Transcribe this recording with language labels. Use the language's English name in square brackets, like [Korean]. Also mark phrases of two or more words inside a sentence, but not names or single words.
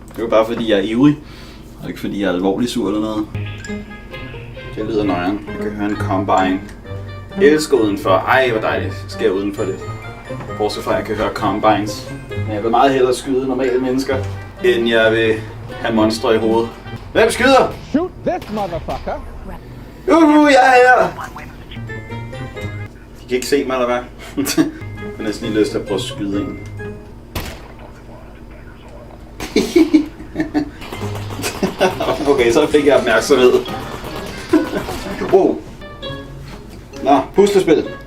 [Danish] Det er jo bare fordi jeg er ivrig. Det er ikke fordi jeg er alvorligt sur eller noget. Det lyder nøjeren. Jeg kan høre en combine. Jeg elsker udenfor. Ej, hvor dejligt. Jeg skal udenfor lidt. Bortset fra, at jeg kan høre combines. Men jeg vil meget hellere skyde normale mennesker, end jeg vil have monstre i hovedet. Hvem skyder? [English] Shoot this motherfucker! [Danish] Jeg er her! De kan ikke se mig, eller hvad? Jeg har næsten lige lyst til at prøve at skyde en. Okay, så fik jeg opmærksomhed. Wow. Nå, puslespil.